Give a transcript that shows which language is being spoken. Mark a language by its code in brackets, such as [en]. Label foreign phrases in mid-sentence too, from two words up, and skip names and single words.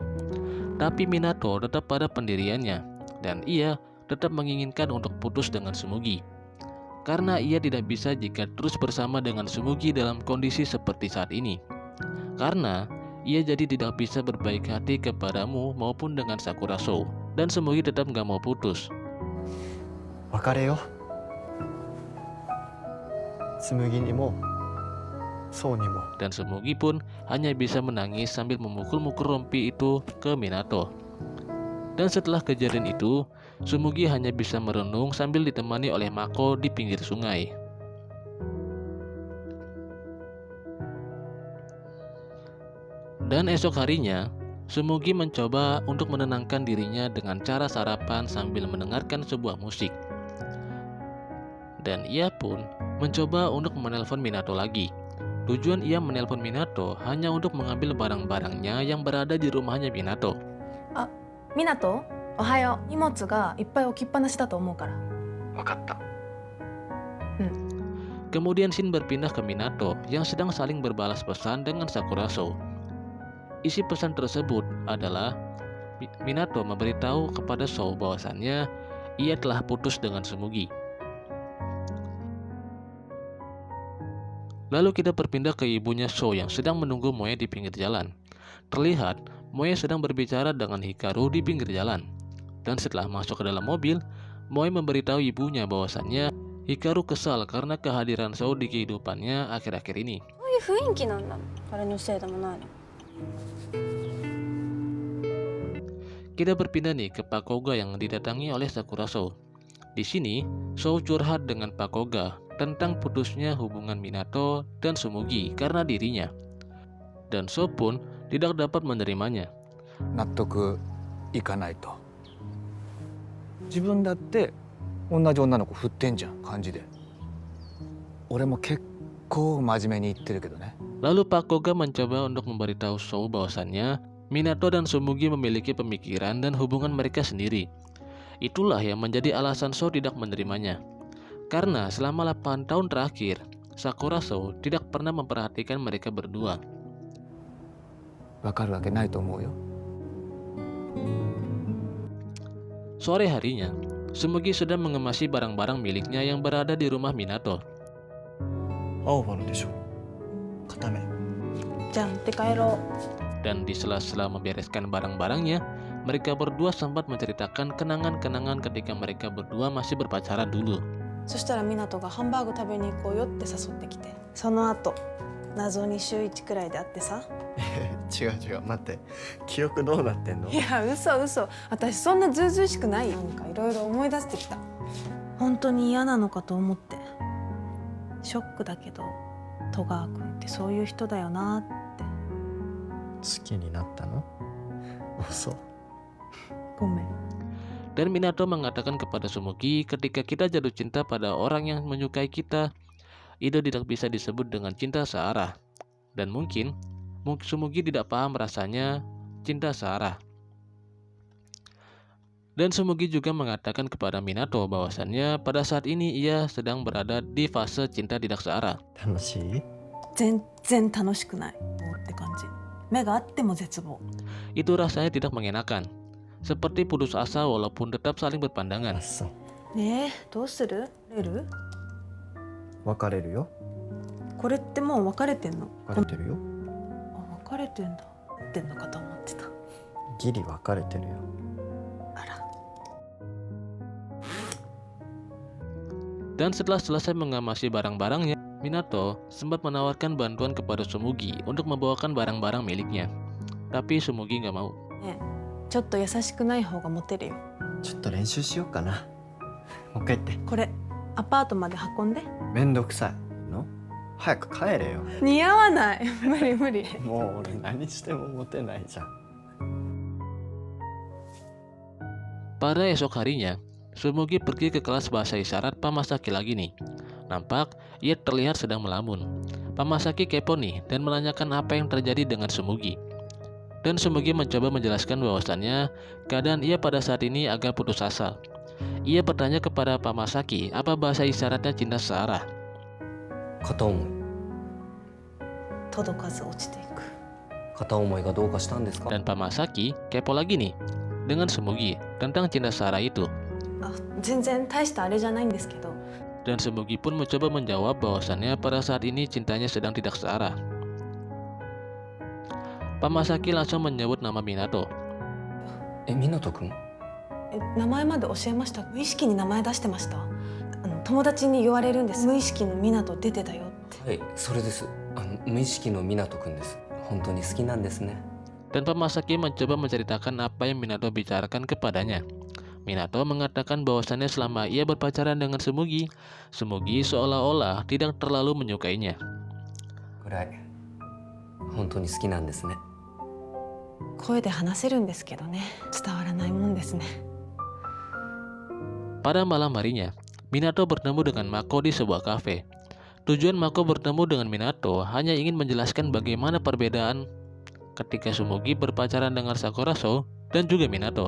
[id] Tapi Minato tetap pada pendiriannya dan ia tetap menginginkan untuk putus dengan Tsumugi. Karena ia tidak bisa jika terus bersama dengan Tsumugi dalam kondisi seperti saat ini. Karena ia jadi tidak bisa berbaik hati kepadamu maupun dengan Sakura, Sou, dan Tsumugi tetap nggak mau putus. [ja] 別れよ紬にもそうにも [id] Dan Tsumugi pun hanya bisa menangis sambil memukul-mukul rompi itu ke Minato. Dan setelah kejadian itu, Tsumugi hanya bisa merenung sambil ditemani oleh Mako di pinggir sungai. Dan esok harinya, Tsumugi mencoba untuk menenangkan dirinya dengan cara sarapan sambil mendengarkan sebuah musik. Dan ia pun mencoba untuk menelpon Minato lagi. Tujuan ia menelpon Minato hanya untuk mengambil barang-barangnya yang berada di rumahnya Minato. [ja] みなと、おはよう。荷物がいっぱい置きっぱなしだと思うから。分かった [id] Kemudian scene berpindah ke Minato yang sedang saling berbalas pesan dengan Sakura, Sou. Isi pesan tersebut adalah Minato memberitahu kepada Sou bahwasannya ia telah putus dengan Tsumugi. Lalu kita berpindah ke ibunya Sou yang sedang menunggu Moe di pinggir jalan. Terlihat Moe sedang berbicara dengan Hikaru di pinggir jalan. Dan setelah masuk ke dalam mobil, Moe memberitahu ibunya bahwasannya Hikaru kesal karena kehadiran Sou di kehidupannya akhir-akhir ini. [ja] そういう雰囲気なんだ。彼のせいでもないの。 [id] Kita berpindah nih ke Pakoga yang didatangi oleh Sakura, Sou. Di sini, Sou curhat dengan Pakoga tentang putusnya hubungan Minato dan Tsumugi karena dirinya. Dan Sou pun tidak dapat menerimanya. [ja] 納得いかないと自分だって同じ女の子振ってんじゃん感じで俺も結構真面目に言ってるけどね [id] Lalu Pakoga mencoba untuk memberitahu Sou bahwasannya Minato dan Tsumugi memiliki pemikiran dan hubungan mereka sendiri. Itulah yang menjadi alasan Sou tidak menerimanya. Karena selama 8 tahun terakhir, Sakura, Sou tidak pernah memperhatikan mereka berdua. [ja] 分かるわけないと思うよ [id] Sore harinya, Tsumugi sedang mengemasi barang-barang miliknya yang berada di rumah Minato. [ja] 青葉のでしょ固めじゃあ持って帰ろう。 [id] Dan di sela-sela membereskan barang-barangnya, mereka berdua sempat menceritakan kenangan-kenangan ketika mereka berdua masih berpacaran dulu. [ja] そしたらみなとがハンバーグ食べに行こうよって誘ってきて、その後謎に週1くらいで会ってさ。違う違う待って記憶どうなってんのいや嘘嘘、私そんなずうずうしくない。なんかいろいろ思い出してきた。本当に嫌なのかと思って。ショックだけど戸川君ってそういう人だよなって。好きになったの嘘ごめん。 [id] Dan Minato mengatakan kepada Tsumugi, ketika kita jatuh cinta pada orang yang menyukai kita, itu tidak bisa disebut dengan cinta searah. Dan mungkin Tsumugi tidak paham rasanya cinta searah. Dan Sumugi juga mengatakan kepada Minato bahwasannya pada saat ini ia sedang berada di fase cinta tidak searah. [ja] 楽しい？全然楽しくないって感じ。目があっても絶望。 [id] Itu rasanya tidak mengenakan. Seperti putus asa walaupun tetap saling あ、 berpandangan. [ja] そう。ねえ、どうする？レル？別れるよ。これってもう別れてんの？別れてるよ。あ、別れてんだ。ってんのかと思ってた。ギリ別れてるよ。あら。 [id] Dan setelah selesai mengamasi barang-barangnya, Minato sempat menawarkan bantuan kepada Sumugi untuk membawakan barang-barang miliknya. Tapi Sumugi nggak mau. [ja] ねえ、ちょっと優しくない方がモテるよ。ちょっと練習しようかな。もう一回言って。これアパートまで運んで。めんどくさいの？早く帰れよ。似合わない。無理無理。もう俺何してもモテないじゃん。 [id] Pada esok harinya, Sumugi pergi ke kelas bahasa isyarat Pamasaki lagi nih. Nampak ia terlihat sedang melamun. Pamasaki kepo nih dan menanyakan apa yang terjadi dengan Sumugi. Dan Sumugi mencoba menjelaskan bahwasannya keadaan ia pada saat ini agak putus asa. Ia bertanya kepada Pamasaki apa bahasa isyaratnya cinta searah. [ja] 片思い。届かず落ちていく。片思いがどうかしたんですか？ [id] Dan Pamasaki kepo lagi nih dengan Sumugi tentang cinta searah itu. [ja] あ、全然大したあれじゃないんですけど。 [id] Dan Sumugi pun mencoba menjawab bahwasannya pada saat ini cintanya sedang tidak searah. Pamasaki langsung menyebut nama Minato. [ja] 湊くん？名前まで教えました？無意識に名前出してました？友達に言われるんです。無意識の湊出てたよって。はい、それです。無意識の湊くんです。本当に好きなんですね。 [id] Dan Pamasaki mencoba menceritakan apa yang Minato bicarakan kepadanya. Minato mengatakan bahwasannya selama ia berpacaran dengan Sumugi, Sumugi seolah-olah tidak terlalu menyukainya. [ja] ぐらい本当に好きなんですね。声で話せるんですけどね。伝わらないもんですね。 [id] Pada malam harinya, Minato bertemu dengan Mako di sebuah kafe. Tujuan Mako bertemu dengan Minato hanya ingin menjelaskan bagaimana perbedaan ketika Sumugi berpacaran dengan Sakura Sou dan juga Minato.